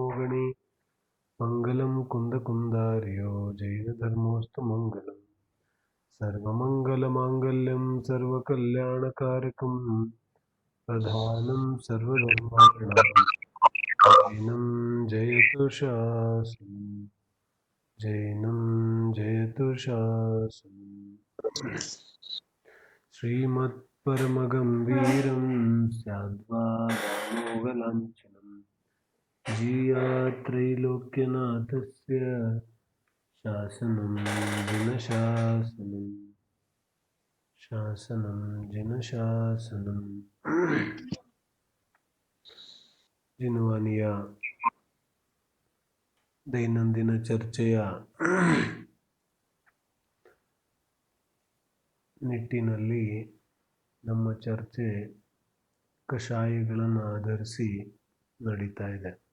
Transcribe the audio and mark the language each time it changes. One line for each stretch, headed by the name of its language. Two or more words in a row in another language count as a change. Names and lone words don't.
Sanskrit: गणे मङ्गलं कुन्दकुन्दार्यो जैनधर्मोऽस्तु मङ्गलम् सर्वमङ्गलमाङ्गल्यं सर्वकल्याणकारकं प्रधानं सर्वधर्माणां जैनं जयतु शासनम् जैनं जयतु शासनम् श्रीमत्परमगम्भीरं स्याद्वादामोगलाञ्छनम् जीयात्रैलोक्यनाथस्य शासनं जिनशासनं शासनं जिनशासनं
Kannada: ಜಿನವಾನಿಯ ದೈನಂದಿನ ಚರ್ಚೆಯ ನಿಟ್ಟಿನಲ್ಲಿ ನಮ್ಮ ಚರ್ಚೆ ಕಷಾಯಗಳನ್ನು ಆಧರಿಸಿ ನಡೀತಾ ಇದೆ.